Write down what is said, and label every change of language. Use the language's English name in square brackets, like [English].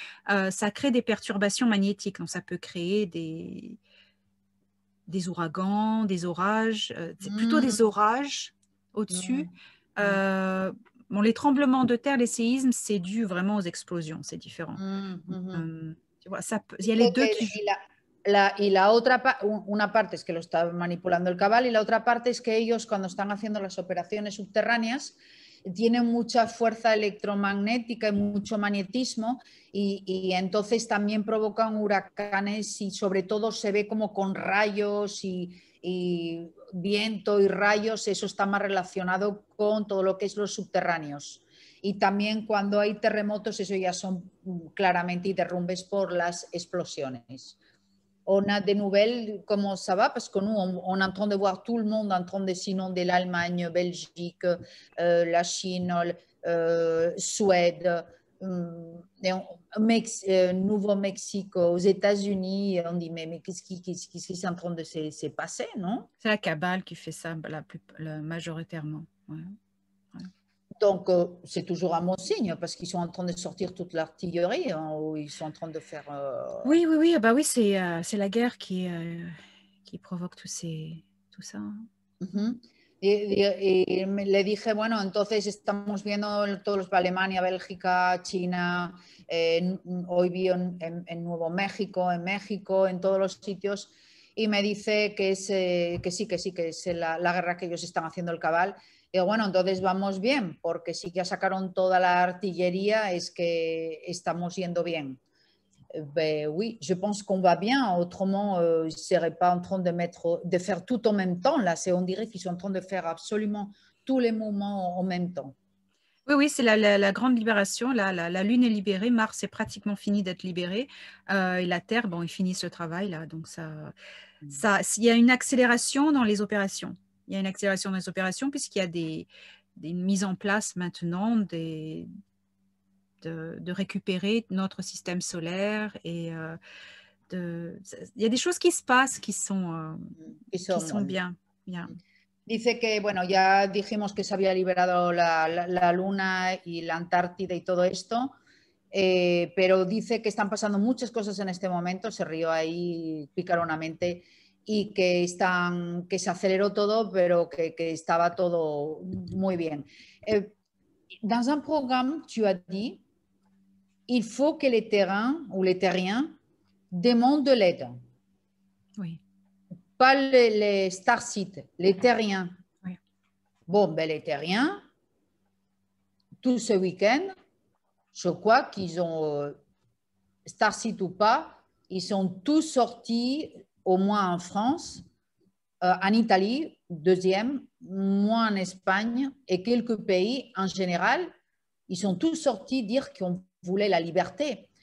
[French] Ça crée des perturbations magnétiques, donc ça peut créer des ouragans, des orages, plutôt des orages au-dessus. Bon, les tremblements de terre, les séismes, c'est dû vraiment aux explosions, c'est différent. Tu vois, il y a les deux qui jouent. [Spanish] Y la otra, una parte es que lo está manipulando el cabal y la otra parte es que ellos cuando están haciendo las operaciones subterráneas tienen mucha fuerza electromagnética y mucho magnetismo y entonces también provocan huracanes y sobre todo se ve como con rayos y viento y rayos, eso está más relacionado con todo lo que es los subterráneos. Y también cuando hay terremotos, eso ya son claramente derrumbes por las explosiones. [French] On a des nouvelles, comment ça va? Parce que nous, on est en train de voir tout le monde en train de s'inonder, l'Allemagne, Belgique, la Chine, Suède, Nouveau-Mexique, aux États-Unis. On dit, mais qu'est-ce qui est en train de se passer, non? C'est la cabale qui fait ça majoritairement. Ouais. Donc, c'est toujours un bon signe parce qu'ils sont en train de sortir toute l'artillerie, hein, ou ils sont en train de faire... Oui, bah oui, c'est la guerre qui provoque tout ça. [Spanish] Y le dije, bueno, entonces estamos viendo todos, Alemania, Bélgica, China, hoy vi en Nuevo México, en México, en todos los sitios, y me dice que sí, que es la guerra que ellos están haciendo el cabal. Y bueno, entonces vamos bien, porque si ya sacaron toda la artillería, es que estamos yendo bien. [French] Ben oui, je pense qu'on va bien. Autrement, ils ne seraient pas en train de faire tout en même temps. Là, on dirait qu'ils sont en train de faire absolument tous les mouvements en même temps. Oui, c'est la grande libération. La Lune est libérée, Mars est pratiquement fini d'être libéré. Et la Terre, bon, ils finissent le travail là. Donc il y a une accélération dans les opérations. Il y a une accélération dans les opérations puisqu'il y a des mises en place maintenant de récupérer notre système solaire et il y a des choses qui se passent qui sont bien. [Spanish] Dice que, bueno, ya dijimos que se había liberado la Luna y la Antártida y todo esto, pero dice que están pasando muchas cosas en este momento, se rió ahí picaronamente, y que se aceleró todo, pero que estaba todo muy bien. [French] Dans un programme, tu as dit, il faut que les terrains ou les terriens demandent de l'aide. Oui. Pas les Starsites, les terriens. Oui. Bon, ben les terriens, tout ce week-end, je crois qu'ils ont, Starseed ou pas, ils sont tous sortis, au moins en France, en Italie, deuxième, moi en Espagne et quelques pays en général, ils sont tous sortis dire qu'on voulait la liberté.